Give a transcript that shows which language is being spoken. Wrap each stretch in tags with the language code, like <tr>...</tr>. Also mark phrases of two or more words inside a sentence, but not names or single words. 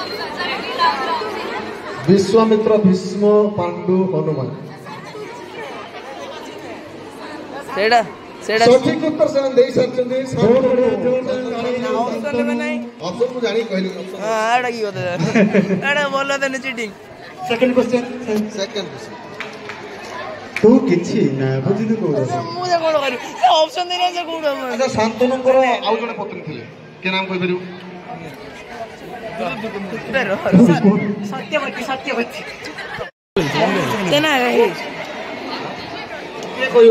<or>ବିଶ୍ୱାମିତ୍ର, ଭୀଷ୍ମ, ପାଣ୍ଡୁ, ହନୁମାନ। ସେଇଟା ସେଇଟା ସଠିକ ଉତ୍ତର ସେମାନେ ଦେଇସାରିଛନ୍ତି। ଅପସନ ନେବେ ନାହିଁ। ଅପସନ ମୁଁ ଜାଣି କହିଲି। ଏଇଟା କି କଥା ଏଇଟା ଭଲ ଦେନେ ଚିଟିଂ।</or> <en>second question.</en> <or>ସେକେଣ୍ଡ ତୁ କିଛି ନା ବୁଝିଲୁ କୋଉଟା? ମୁଁ ଯେ କ'ଣ କରିବି ଅପସନ ଦେଇନା ସେ କୋଉଠୁ ଆଚ୍ଛା, ଶାନ୍ତନୁଙ୍କର ଆଉ ଜଣେ ପତ୍ନୀ ଥିଲେ, କି ନାମ କହିପାରିବୁ? সত্যবতী সত্যবতী କିଏ କହିବ?</or>